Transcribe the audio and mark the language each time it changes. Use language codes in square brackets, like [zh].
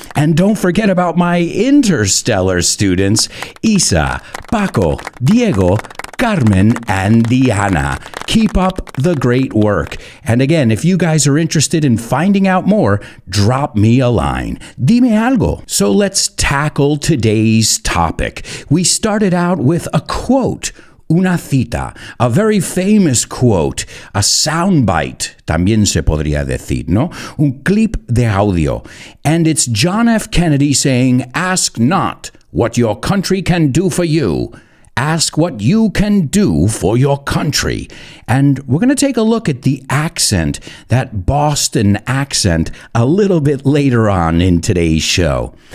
[en] And don't forget about my interstellar students, Isa, Paco, Diego, Carmen, and Diana. Keep up the great work. And again, if you guys are interested in finding out more, drop me a line. [es] Dime algo. [en] So let's tackle today's topic. We started out with a quote. [es] Una cita, [en] a very famous quote, a soundbite, [es] también se podría decir, ¿no? Un clip de audio. [en] And it's John F. Kennedy saying, "Ask not what your country can do for you. Ask what you can do for your country." And we're going to take a look at the accent, that Boston accent, a little bit later on in today's show.